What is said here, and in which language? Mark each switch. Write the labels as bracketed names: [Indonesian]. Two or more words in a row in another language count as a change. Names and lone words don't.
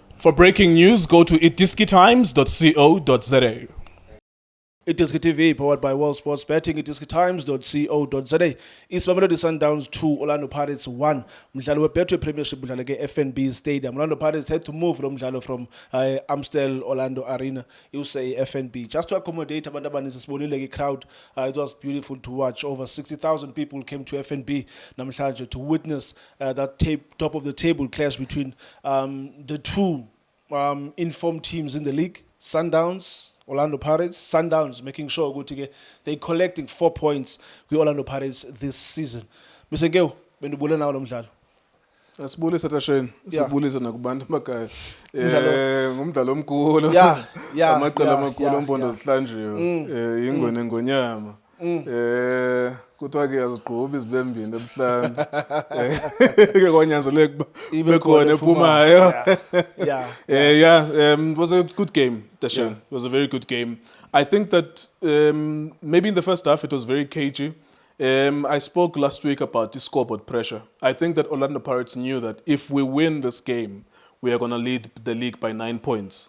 [English] For breaking news, go to iDiskiTimes.co.za. iDiskiTV, powered by World Sports Betting, iDiskiTimes.co.za. [Xhosa] East Mamelodi Sundowns 2, Orlando Pirates 1. Mdlalo we-Betway Premiership udlala ke-FNB Stadium. [English] Orlando Pirates had to move [Xhosa] lo mdlalo [English] from Amstel Orlando Arena. You say FNB. Just to accommodate [Xhosa] abantu abaninzi sibonile [English] crowd. It was beautiful to watch. Over 60,000 people came to FNB namhlanje to witness that top of the table clash between the two informed teams in the league, Sundowns, Orlando Pirates. Sundowns making sure they're collecting 4 points with Orlando Pirates this season. Mr. [Xhosa] Nkewu, benibule nawo lo mdlalo. Asibulisa Tasheni, sibulisa nakubantu emakhaya. Ngumdlalo omkhulu. Amaqela amakhulu ompondo zihlanjiwe. Ingone ngonyama. Kuthiwa ke azigqubi izibembini ebuhlanu. Ke kwanyanzeleka ibe khona ephumayo. [English] It was a good game, Tasheni. It was a very good game. I think that maybe in the first half it was very cagey. I spoke last week about the scoreboard pressure. I think that Orlando Pirates knew that if we win this game, we are going to lead the league by 9 points.